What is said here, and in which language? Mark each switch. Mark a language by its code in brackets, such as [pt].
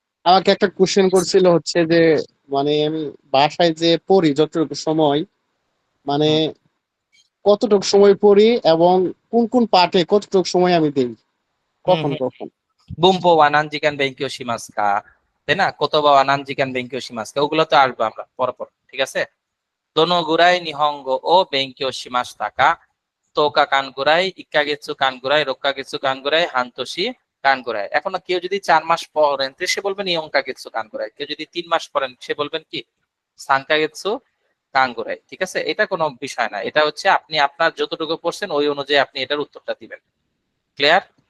[bn] আমাকে একটা কোশ্চেন করছিল হচ্ছে যে মানে আমি বাসায় যে পড়ি যতটুকু সময় মানে কতটুকু সময় পড়ি এবং কোন কোন পার্টে কতটুকু সময় আমি দেই কখন কখন। [ja] 文法は何時間勉強しますか? [bn] তাই না? [ja] 言葉は何時間勉強しますか? [bn] ওগুলো তো আসবো আমরা পরপর, ঠিক আছে? [ja] どのぐらい日本語を勉強しましたか?10日間ぐらい、1ヶ月間ぐらい、6ヶ月間ぐらい、半年間ぐらい। [bn] এখন কেউ যদি 4 মাস পড়েন তো সে বলবেন [ja] 4ヶ月間ぐらい। [bn] কেউ যদি 3 মাস পড়েন সে বলবেন কি [ja] 3ヶ月間ぐらい, [bn] ঠিক আছে? এটা কোনো বিষয় না, এটা হচ্ছে আপনি আপনার যতটুকু পড়ছেন ওই অনুযায়ী আপনি এটার উত্তরটা দিবেন। ক্লিয়ার?